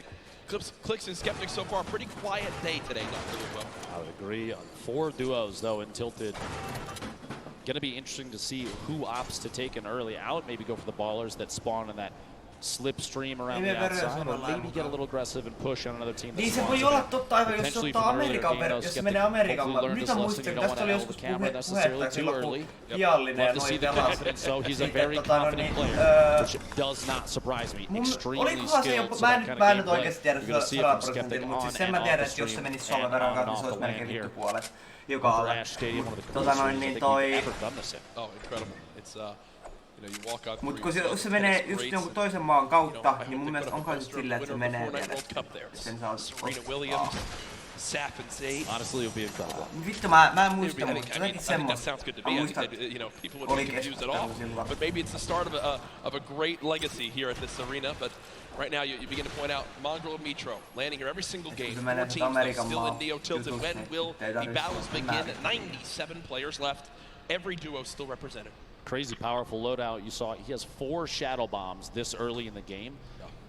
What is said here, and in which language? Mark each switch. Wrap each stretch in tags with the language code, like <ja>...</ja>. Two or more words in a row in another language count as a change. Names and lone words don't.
<en>Clix and Skeptic so far, pretty quiet day today, Dr. Lupo. I would agree. 4 duos, though, in Tilted. Going to be interesting to see who opts to take an early out, maybe go for the ballers that spawn in that slipstream around the outside, or maybe get a little aggressive and push on another team.</en> <fi>Niin se voi olla totta aivan, jos se ottaa Amerikan jos se menee Amerikan nyt mä muistin, tästä oli joskus puhetta silloin, kun Piallinen ja noin pelasi.</fi> <en>So he's a very confident player, which does not surprise me. Extremely skilled, so that kind of gameplay, you're going to see it from Skeptic on and off the stream, and on off the land here.</en> <fi>Joka alle. Niin toi...</fi> <en>Oh, incredible. It's</en> <fi>Mut kun se menee just jonkun toisen maan kautta, niin mun mielestä onko se silleen, että se menee vielä. Sen saa ottaa.</fi> <en>Honestly, it would be incredible.</en> <fi>Vittu, mä en muista, mutta jotenkin semmoista. Mä muistan, oli keskustelu silloin.</fi> <en>But maybe it's the start of a great legacy here at this arena, but right now you begin to point out Mongrel and Mitro landing here every single game. 4 teams still in Neo Tilted. When will the battles begin? 97 players left. Every duo still represented. Crazy powerful loadout. You saw he has 4 shadow bombs this early in the game.</en>